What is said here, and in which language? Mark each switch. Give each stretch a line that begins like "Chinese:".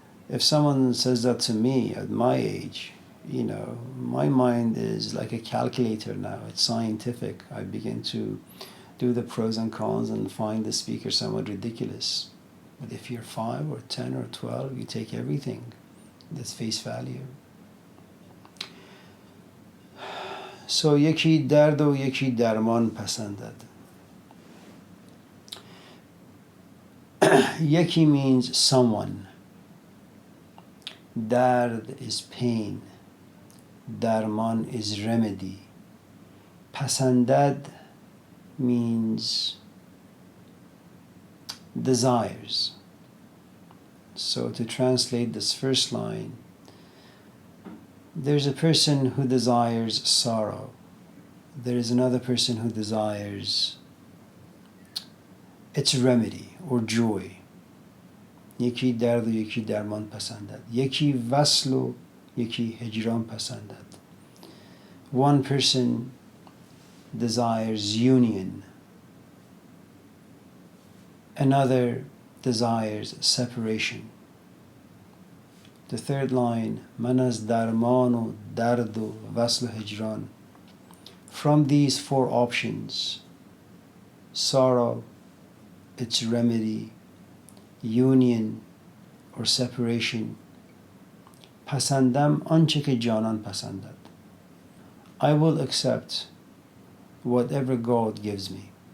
English: If someone says that to me at my age, my mind is like a calculator now. It's scientific. I begin to do the pros and cons and find the speaker somewhat ridiculous. But if you're 5 or 10 or 12, you take everything that's face value.
Persian: So یکی درد و یکی درمان پسندد.
English: Yeki means someone. Dard is pain. Darman is remedy. Pasandad means desires. So to translate this first line, there's a person who desires sorrow. There is another person who desires its remedy or joy.
Persian: یکی درد و یکی درمان پسندد. یکی وصل و یکی هجران پسندد.
English: One person desires union. Another desires separation. The third line,
Persian: من از درمان و درد و وصل و هجران.
English: From these 4 options, sorrow, its remedy, union or separation,
Persian: پسندم آنچه که جانان پسندد.
English: I will accept whatever God gives me.